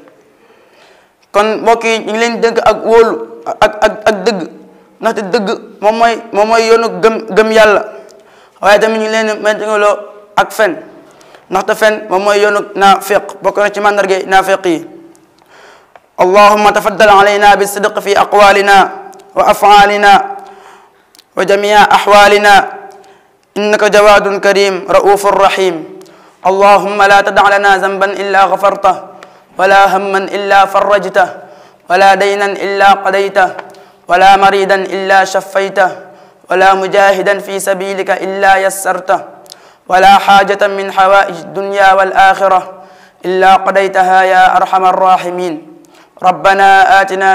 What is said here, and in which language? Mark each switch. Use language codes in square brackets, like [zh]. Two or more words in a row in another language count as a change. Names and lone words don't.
[wo] kon mbokk yi ñu ngi leen dënk ak wóolu ak dëgg ndaxte dëgg moom mooy yoonu gëm yàlla waaye tamit ñu ngi leen méntaloo ak fen ndaxte fen moom mooy yoonu naafiq bokk na ci mandarga naafiq yi [ar] اللهم تفضل علينا بالصدق في أقوالنا وأفعالنا وجميع أحوالنا إنك جواد كريم رؤوف رحيم اللهم لا تدع لنا ذنبا إلا غفرته ولا هما إلا فرجته ولا دينا إلا قضيته ولا مريدا إلا شفيته ولا مجاهدا في سبيلك إلا يسرته ولا حاجة من حوائج الدنيا والآخرة إلا قضيتها يا أرحم الراحمين ربنا آتنا